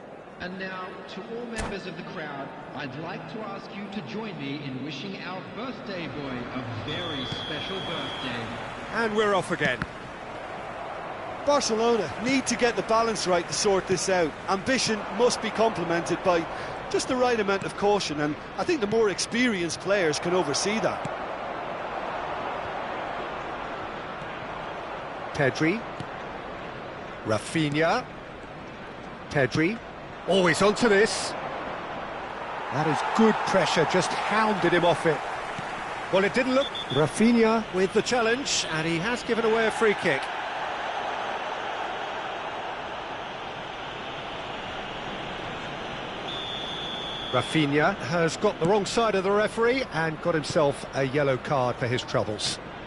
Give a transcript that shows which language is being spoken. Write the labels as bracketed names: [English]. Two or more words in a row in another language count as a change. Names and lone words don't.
[English] And now, to all members of the crowd, I'd like to ask you to join me in wishing our birthday boy a very special birthday. And we're off again. Barcelona need to get the balance right to sort this out. Ambition must be complemented by just the right amount of caution, and I think the more experienced players can oversee that. Pedri. Rafinha. Pedri. Always onto this. That is good pressure, just hounded him off it. Well, it didn't look... Rafinha with the challenge, and he has given away a free kick. Rafinha has got the wrong side of the referee and got himself a yellow card for his troubles.